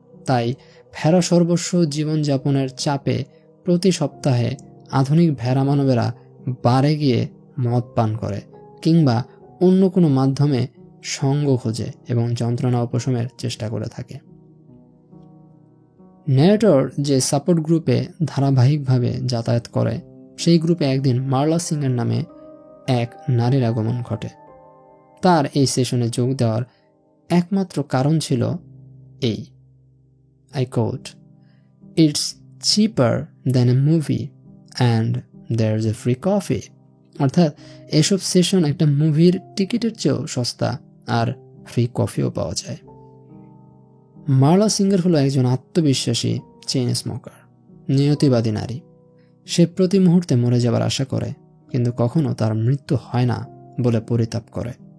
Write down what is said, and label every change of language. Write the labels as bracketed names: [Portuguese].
[Bangla] তাই ভেড়া সর্বস্ব জীবনযাপনের চাপে প্রতি সপ্তাহে আধুনিক ভেড়া মানবেরা বারে গিয়ে মদ পান করে কিংবা অন্য কোনো মাধ্যমে সঙ্গ খোঁজে এবং যন্ত্রণা উপশমের চেষ্টা করে থাকে। ন্যারেটর যে সাপোর্ট গ্রুপে ধারাবাহিকভাবে যাতায়াত করে, সেই গ্রুপে একদিন মার্লা সিংয়ের নামে এক নারীর আগমন ঘটে। [English] তার এই সেশনে যোগ দেওয়ার একমাত্র কারণ ছিল এই, I quote, "It's cheaper than a movie and there's a free coffee." [Bangla] অর্থাৎ এসব সেশন একটা মুভির টিকিটের চেয়েও সস্তা, আর ফ্রি কফিও পাওয়া যায়। মার্লা সিঙ্গার হলো একজন আত্মবিশ্বাসী চেইন স্মোকার, নিয়তিবাদী নারী। সে প্রতি মুহূর্তে মরে যাবার আশা করে, কিন্তু কখনো তার মৃত্যু হয় না বলে পরিতাপ করে।